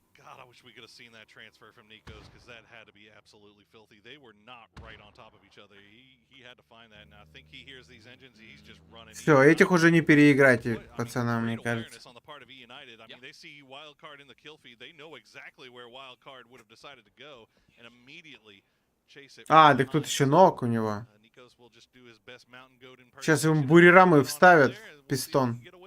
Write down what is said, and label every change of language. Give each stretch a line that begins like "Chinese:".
English: God, I wish we could have seen that transfer from Nikos, because that had to be absolutely filthy. They were not right on top of each other. He had to find that, and I think he hears these engines. He's just running.
Russian: Все, этих уже не переиграть, пацанам, мне кажется.
English: On the part of United. I mean, they see Wildcard in the kill feed. They know exactly where Wildcard would have decided to go, and immediately chase it.
Russian: А, так тут еще ног у него.
English: Nikos will just do his best mountain goat impersonation.
Russian: Сейчас ему бурирамы вставят, пистон.